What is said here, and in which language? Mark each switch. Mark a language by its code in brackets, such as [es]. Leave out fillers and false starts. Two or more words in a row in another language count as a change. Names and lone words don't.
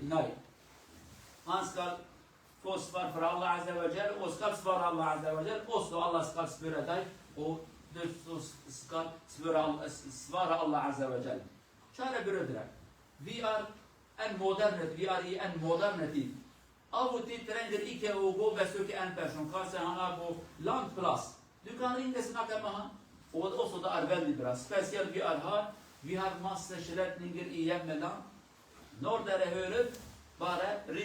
[sv] Nej. Han ska få svar för [ar] Allah Azza wa Jal, [sv] och ska svara [ar] Allah Azza wa Jal, [sv] och så Allah ska svara dig, och du ska svara [ar] Allah Azza wa Jal. [sv] Kära bröder, vi är i en modern tid. [no] Avuti trenger ikke å gå og besøke en person. Kanskje han er på langt plass. Du kan ringe og snakke med han. Og også det er veldig bra. Spesielt vi er her. Vi har masse sletninger i hjemmeland. Når dere hører, bare ring.